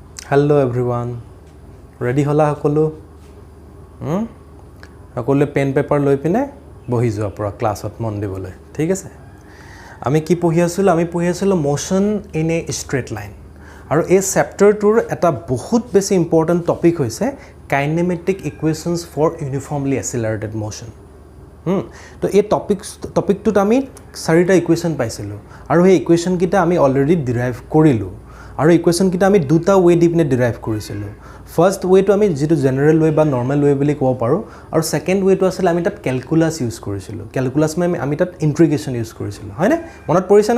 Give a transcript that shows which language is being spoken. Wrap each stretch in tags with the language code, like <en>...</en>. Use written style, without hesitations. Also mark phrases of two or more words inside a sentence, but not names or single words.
<en>Hello everyone. Ready</en> <as>হ'লা সকলো? সকলোৱে</as> <en>pen paper</en> <as>লৈ পিনে বহি যোৱা পূৰা ক্লাছত মন দিবলৈ. ঠিক আছে? আমি কি পঢ়ি আছিলো? আমি পঢ়ি আছিলো? Ami pohi asilo</as> <en>motion in a straight line.</en> <as>আৰু এই চেপ্টাৰটোৰ এটা বহুত বেছি</as> <en>important topic</en> <as>হৈছে</as> <en>kinematic equations for uniformly accelerated motion.</en> <as>তো এই টপিকটোত আমি চাৰিটা ইকুৱেশ্যন পাইছিলো আৰু এই ইকুৱেশ্যন কিটা আমি অলৰেডি ডিৰাইভ কৰিলো আৰু ইকুৱেশ্যন কিটা আমি দুটা ওয়ে দি পিনে ডিৰাইভ কৰিছিলো</as> <en>first wayটো</en> <as>আমি যেটো</as> <en>general way</en> <as>বা</as> <en>normal way</en> <as>বুলি ক'ব পাৰো আৰু</as> <en>second wayটো</en> <as>আছিল আমি তাত</as> <en>calculus use</en> <as>কৰিছিলো ক্যালকুলাস মানে আমি তাত</as> <en>integration use</en> <as>কৰিছিলো হয় না মনত পৰিছে</as>